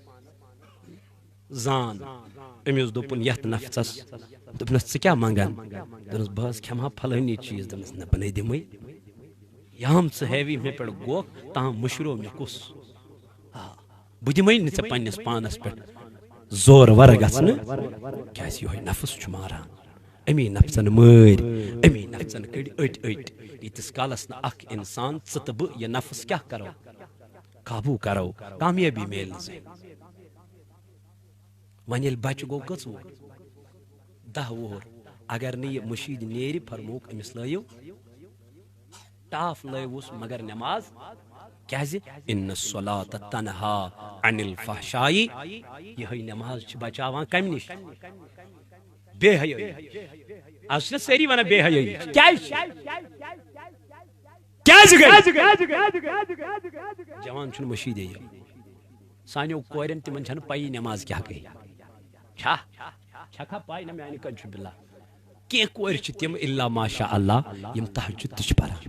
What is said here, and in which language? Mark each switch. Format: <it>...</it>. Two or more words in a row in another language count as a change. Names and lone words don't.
<ks>زان أمِس دوٚپُن یتھ نفژس دوٚپنس ژٕ کیٛاہ منگان دوٚپنس بہٕ حظ کھٮ۪مہٕ ہا پھلٲنی چیٖز دوٚپنس نہ بہٕ نے دِمٕے یام ژٕ ہیوی مےٚ پٮ۪ٹھ گوکھ تاہم مشرو مےٚ کُس بہٕ دِمٕے نہٕ ژےٚ پننس پانس پٮ۪ٹھ زور ور گژھنہٕ کیٛازِ یہوے نفس چھُ ماران امی نفسن مٲرۍ امی نفسن کٔڑۍ أٹۍ أٹۍ ییٖتِس کالس نہٕ اکھ انسان ژٕ تہٕ بہٕ یہِ نفس کیٛاہ کرو قابوٗ کرو کامیٲبی میلہِ نہٕ ژےٚ وۄنۍ ییٚلہِ بچہِ گوٚو کٔژ وُہر 10 وُہر اگر نہٕ یہِ مشیٖد نیرِ فرمووُکھ أمِس لٲیِو ٹاف لٲیوُس مگر نٮ۪ماز کیٛازِ</ks> <ar>اِنَّ الصَّلَاةَ تَنْہَا عَنِ الْفَحْشَاءِ</ar> <ks>یِہوٚے نٮ۪ماز چھِ بچاوان کمہِ نِش بے حیٲیی آز چھِنہ سٲری ونان بے حیٲیی کیٛازِ جوان چھُنہٕ مشیٖدے یِوان سانیو کورٮ۪ن تِمن چھنہٕ پَیی نٮ۪ماز کیٛاہ گٔے چھکھا پاے نہ میانہِ کَنہِ چھُ بِلا کینٛہہ کورِ چھِ تِم</ks> <ar>اِلا ماشاء اللہ</ar> <ks>یِم تہجُد تہِ چھِ پران</ks>